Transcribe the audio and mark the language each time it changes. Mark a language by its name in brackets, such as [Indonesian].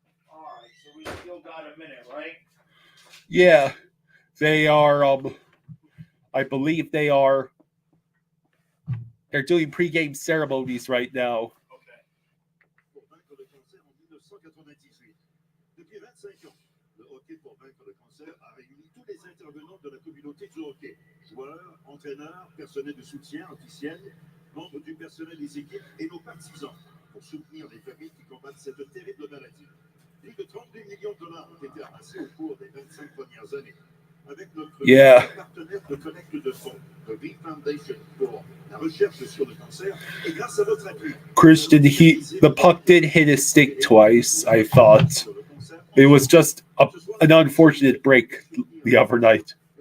[English] All right, so we still got a minute, right? Yeah, they are. I believe they are. They're doing pregame ceremonies right now. Okay. [French] Pour vaincre le cancer en 1998. Depuis 25 ans, le hockey pour vaincre le cancer a réuni tous les intervenants de la communauté du hockey. Joueurs, entraîneurs, personnel de soutien officiel, membres du personnel des équipes et nos partisans pour soutenir les familles qui combattent cette terrible maladie. Plus de 32 millions de dollars ont été amassés au cours des 25 premières années. Avec notre partenaire de collecte de fonds, the V Foundation, pour la recherche sur le cancer, et grâce à votre appui. [English] Christian, the puck did hit his stick twice, I thought. It was just an unfortunate break the other night.